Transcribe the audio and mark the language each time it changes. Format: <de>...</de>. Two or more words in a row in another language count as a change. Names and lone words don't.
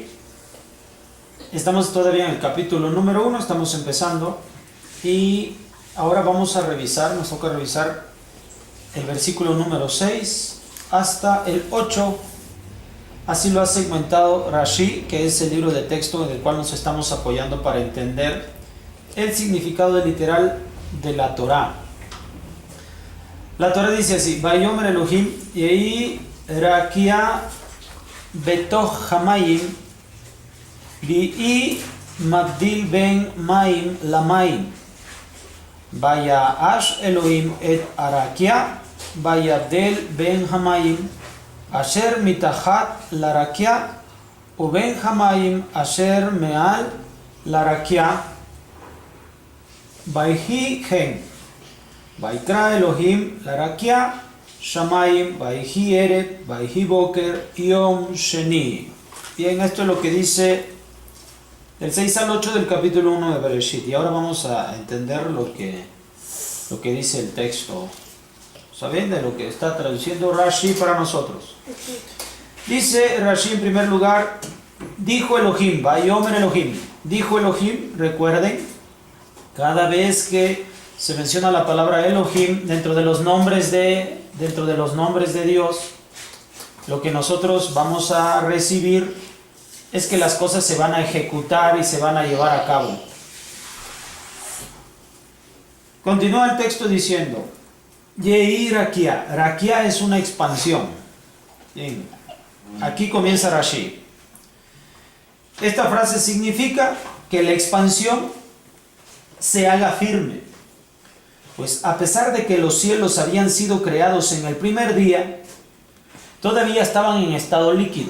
<es>Estamos todavía en el capítulo número 1, estamos empezando y ahora vamos a revisar, nos toca revisar el versículo número 6 hasta el 8. Así lo ha segmentado Rashi, que es el libro de texto en el cual nos estamos apoyando para entender el significado literal de la Torah. La Torah dice así:</es> <he>ויאמר אלהים יהי רקיע בתוך המים ויהי מבדיל בין מים למים ויעש אלהים את הרקיע ויבדל בין המים אשר מתחת לרקיע ובין המים אשר מעל לרקיע ויהי כן, ויקרא אלהים לרקיע שמים, ויהי ערב, ויהי בקר, יום שני.</he> <es>Bien, esto es lo que dice del 6 al 8 del capítulo 1 de Bereshit. Y ahora vamos a entender lo que dice el texto. ¿Saben de lo que está traduciendo Rashi para nosotros? Dice Rashi en primer lugar, dijo Elohim,</es> <he>ויאמר אלהים.</he> <es>Dijo Elohim, recuerden, cada vez que se menciona la palabra Elohim dentro de los nombres de Dios, lo que nosotros vamos a recibir es que las cosas se van a ejecutar y se van a llevar a cabo. Continúa el texto diciendo:</es> <he>יהי רקיע.</he> <es>Rakia es una expansión. Bien. Aquí comienza Rashi. Esta frase significa que la expansión se haga firme, pues a pesar de que los cielos habían sido creados en el primer día, todavía estaban en estado líquido.</es>